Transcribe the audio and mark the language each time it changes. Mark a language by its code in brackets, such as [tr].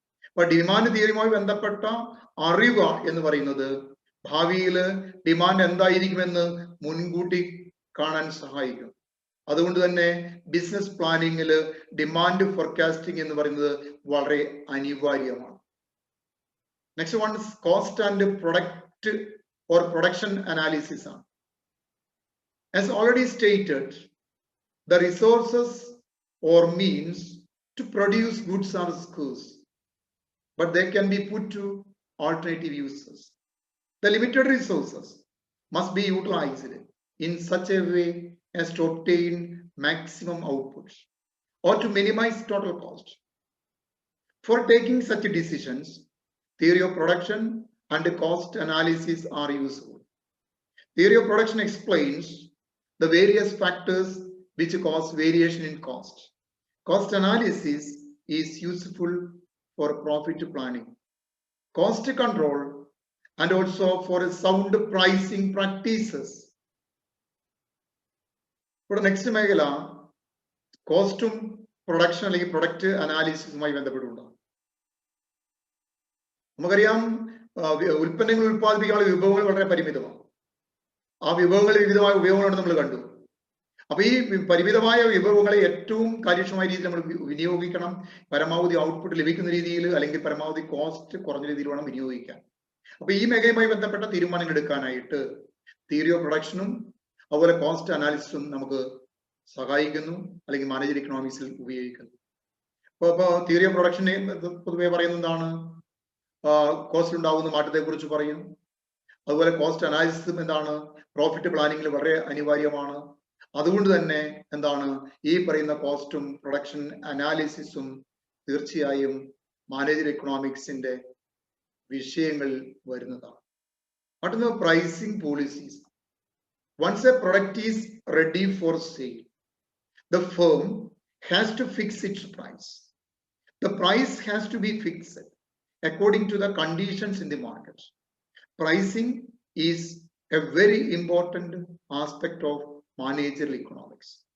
[ml] അപ്പൊ ഡിമാൻഡ് തിയറിയുമായി ബന്ധപ്പെട്ട അറിവ് എന്ന് പറയുന്നത് ഭാവിയിൽ ഡിമാൻഡ് എന്തായിരിക്കുമെന്ന് മുൻകൂട്ടി കാണാൻ സഹായിക്കും. അതുകൊണ്ട് തന്നെ ബിസിനസ് പ്ലാനിങ്ങിൽ ഡിമാൻഡ് ഫോർകാസ്റ്റിംഗ് എന്ന് പറയുന്നത് വളരെ അനിവാര്യമാണ്. [en] Next one, cost and product or production analysis ആണ്. As already stated, the resources or means to produce goods are scarce, but they can be put to alternative uses. The limited resources must be utilized in such a way as to obtain maximum output or to minimize total cost. For taking such decisions, theory of production and cost analysis are useful. Theory of production explains the various factors which cause variation in cost. Cost analysis is useful for profit planning, cost control, and also for sound pricing practices. For next [ml] മേഖല കോസ്റ്റും production അല്ലെങ്കിൽ product അനാലിസിസുമായി ബന്ധപ്പെട്ടുണ്ടാകും. നമുക്കറിയാം, ഉൽപ്പന്നങ്ങൾ ഉൽപ്പാദിപ്പിക്കാനുള്ള വിഭവങ്ങൾ വളരെ പരിമിതമാണ്. ആ വിഭവങ്ങളിൽ വിവിധമായ ഉപയോഗങ്ങളുണ്ട് നമ്മൾ കണ്ടു. അപ്പൊ ഈ പരിമിതമായ വിഭവങ്ങളെ ഏറ്റവും കാര്യക്ഷമമായ രീതിയിൽ നമ്മൾ വിനിയോഗിക്കണം. പരമാവധി ഔട്ട്പുട്ട് ലഭിക്കുന്ന രീതിയിൽ, അല്ലെങ്കിൽ പരമാവധി കോസ്റ്റ് കുറഞ്ഞ രീതിയിൽ വേണം വിനിയോഗിക്കാൻ. അപ്പൊ ഈ മേഖലയുമായി ബന്ധപ്പെട്ട തീരുമാനങ്ങൾ എടുക്കാനായിട്ട് തിയറി ഓഫ് പ്രൊഡക്ഷനും അതുപോലെ കോസ്റ്റ് അനാലിസിസും നമുക്ക് സഹായിക്കുന്നു, അല്ലെങ്കിൽ മാനേജർ ഇക്കണോമിക്സിൽ ഉപയോഗിക്കുന്നു. അപ്പോൾ തിയറി ഓഫ് പ്രൊഡക്ഷനെ പൊതുവെ പറയുന്നത് എന്താണ്? കോസ്റ്റ് ഉണ്ടാകുന്ന മാറ്റത്തെ കുറിച്ച് പറയും. അതുപോലെ കോസ്റ്റ് അനാലിസിസും എന്താണ്? പ്രോഫിറ്റ് പ്ലാനിങ്ങിൽ വളരെ അനിവാര്യമാണ്. അതുകൊണ്ട് തന്നെ എന്താണ് ഈ പറയുന്ന കോസ്റ്റും പ്രൊഡക്ഷൻ അനാലിസിസും തീർച്ചയായും മാനേജർ എക്കണോമിക്സിന്റെ വിഷയങ്ങളിൽ വരുന്നതാണ്. മറ്റൊന്ന് pricing policies. [en] Once a product is ready for sale, the firm has to fix its price. The price has to be fixed according to the conditions in the market. Pricing is a very important aspect of managerial economics.